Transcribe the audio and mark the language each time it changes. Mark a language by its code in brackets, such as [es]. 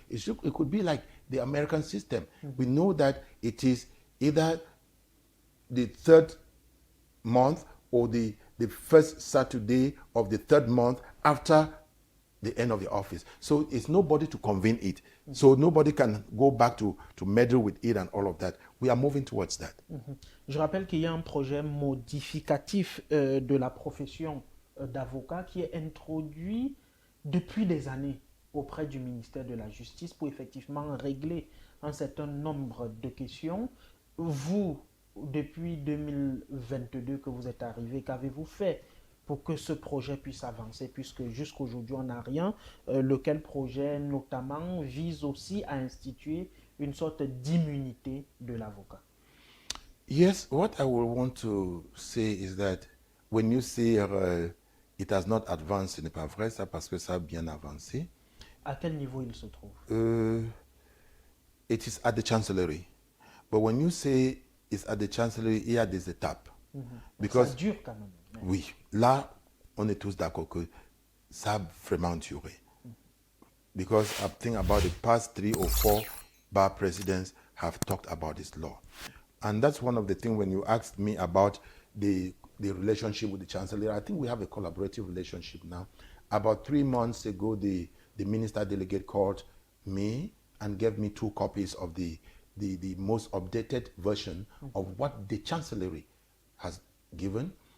[en] It could be like the American system. We know that it is either the third month or the first Saturday of the third month after the end of the office. So it's nobody to convene it. So nobody can go back to meddle with it and all of that. We are moving towards that. [fr] Je rappelle qu'il y a un projet modificatif de la profession d'avocat qui est introduit depuis des années auprès du ministère de la Justice pour effectivement régler un certain nombre de questions. Vous, depuis 2022 que vous êtes arrivé, qu'avez-vous fait pour que ce projet puisse avancer, puisque jusqu'aujourd'hui on n'a rien, lequel projet notamment vise aussi à instituer une sorte d'immunité de l'avocat. [en] Yes, what I would want to say is that when you say it has not advanced, [fr] ce n'est pas vrai ça parce que ça a bien avancé. À quel niveau il se trouve? [en] It is at the Chancellery. But when you say it's at the Chancellery, [fr] il y a des étapes. Because ça dure quand même. Oui, là, on est tous d'accord que ça a vraiment duré. [en] Because I think about the past 3 or 4 bar presidents have talked about this law. And that's one of the things when you asked me about the relationship with the Chancellor, I think we have a collaborative relationship now. About 3 months ago, the minister delegate called me and gave me 2 copies of the most updated version of what the Chancellery has given.